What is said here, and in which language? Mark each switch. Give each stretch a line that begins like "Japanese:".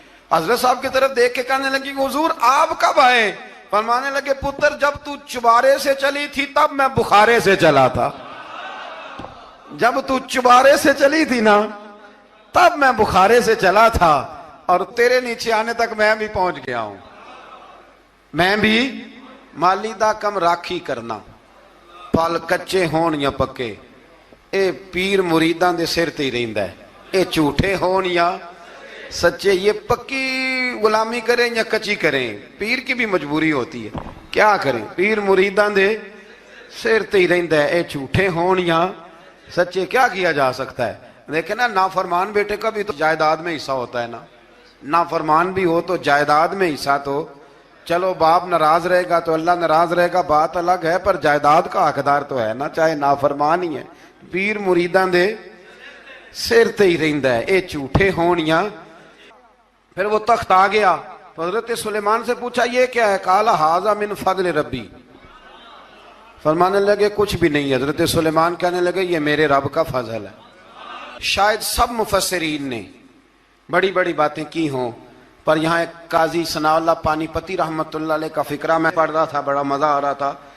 Urdu: حضرت صاحب کی طرف دیکھ کے کہنے لگی حضور آپ کب آئے؟ فرمانے لگے پتر جب تو چبارے سے چلی تھی تب میں بخارے سے چلا تھا. جب تو چبارے سے چلی تھی نا تب میں بخارے سے چلا تھا, اور تیرے نیچے آنے تک میں بھی پہنچ گیا ہوں.
Punjabi: میں بھی مالی دا کم راکھی کرنا, پل کچے ہون یا پکے, اے پیر مریداں دے سر تے ہی رہندا ہے.
Urdu: اے جھوٹے ہون یا سچے, یہ پکی غلامی کریں یا کچی کریں, پیر کی بھی مجبوری ہوتی ہے, کیا کریں,
Punjabi: پیر مریداں دے سر تے ہی رہندا ہے. اے جھوٹے ہون یا سچے,
Urdu: کیا کیا جا سکتا ہے؟ دیکھیں نا, نافرمان بیٹے کا بھی تو جائیداد میں حصہ ہوتا ہے نا, نافرمان بھی ہو تو جائیداد میں حصہ, تو چلو باپ ناراض رہے گا تو اللہ ناراض رہے گا, بات الگ ہے, پر جائیداد کا حقدار تو ہے نا, چاہے نافرمان ہی ہے.
Punjabi: پیر مریداں دے سر تے ہی رہندا ہے, اے جھوٹے ہون یا.
Urdu: پھر وہ تخت آ گیا تو حضرت سلیمان سے پوچھا یہ کیا ہے؟
Arabic: قال ھذا من فضل ربی.
Urdu: فرمانے لگے کچھ بھی نہیں. حضرت سلیمان کہنے لگے یہ میرے رب کا فضل ہے. شاید سب مفسرین نے بڑی بڑی باتیں کی ہوں, پر یہاں ایک قاضی ثناء اللہ پانی پتی رحمت اللہ علیہ کا فقرہ میں پڑھ رہا تھا, بڑا مزہ آ رہا تھا.